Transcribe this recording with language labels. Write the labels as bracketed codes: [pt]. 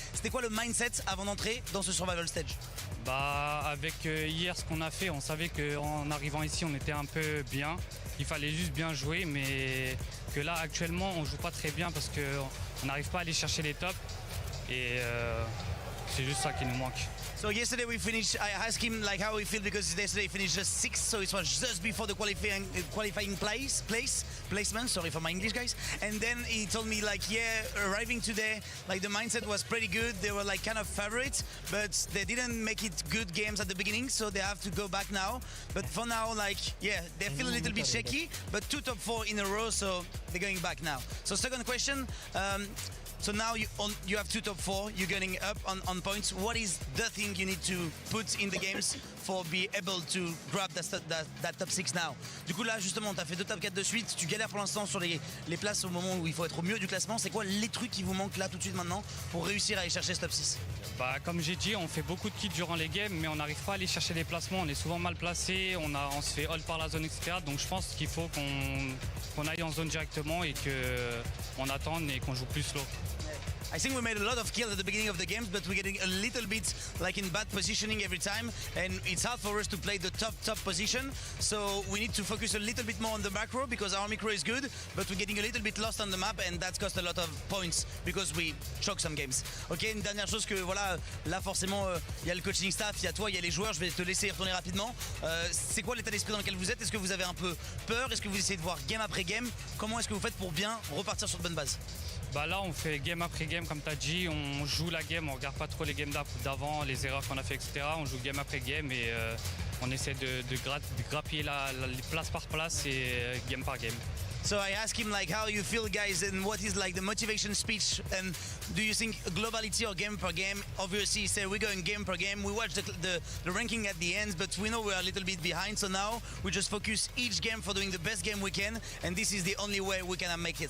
[fr] C'était quoi le mindset avant d'entrer dans ce survival stage? Bah, avec hier ce qu'on a fait, on savait qu'en arrivant ici, on était un peu bien. Il fallait juste bien jouer, mais que là, actuellement, on joue pas très bien parce qu'on n'arrive pas à aller chercher les tops. Et c'est juste ça qui nous manque. [en] So yesterday we finished, I asked him like how he feel because yesterday he finished just 6th, so it was just before the qualifying placement, sorry for my English guys. And then he told me like, yeah, arriving today, like the mindset was pretty good. They were like kind of favorites, but they didn't make it good games at the beginning, so they have to go back now. But for now, like, yeah, they feel a little bit shaky, but 2 top 4 in a row, so they're going back now. So second question, so now you have 2 top 4, you're getting up on points. What is the thing you need to put in the games for be able to grab that top 6 now? [fr] Du coup là justement, tu as fait 2 top 4 de suite, tu galères pour l'instant sur les places au moment où il faut être au mieux du classement. C'est quoi les trucs qui vous manquent là tout de suite maintenant pour réussir à aller chercher ce top 6? Bah, comme j'ai dit, on fait beaucoup de kills durant les games, mais on n'arrive pas à aller chercher les placements. On est souvent mal placé, on se fait hold par la zone, etc. Donc je pense qu'il faut qu'on aille en zone directement et qu'on attende et qu'on joue plus slow. [en] I think we made a lot of kills at the beginning of the games, but we're getting a little bit like in bad positioning every time, and it's hard for us to play the top position. So we need to focus a little bit more on the macro because our micro is good, but we're getting a little bit lost on the map, and that's cost a lot of points because we choke some games. [fr] Ok, une dernière chose que voilà, là forcément il y a le coaching staff, il y a toi, il y a les joueurs. Je vais te laisser y retourner rapidement. C'est quoi l'état d'esprit dans lequel vous êtes? Est-ce que vous avez un peu peur? Est-ce que vous essayez de voir game après game? Comment est-ce que vous faites pour bien repartir sur de bonnes bases? Bah là, on fait game après game, comme tu as dit, on joue la game, on regarde pas trop les games d'avant, les erreurs qu'on a fait, etc. On joue game après game et on essaie de grappiller les place par place et game par game. [en] So I asked him like how you feel guys and what is like the motivation speech, and do you think globality or game per game? Obviously he said we're going game per game. We watch the ranking at the end, but we know we're a little bit behind, so now we just focus each game for doing the best game we can, and this is the only way we can make it.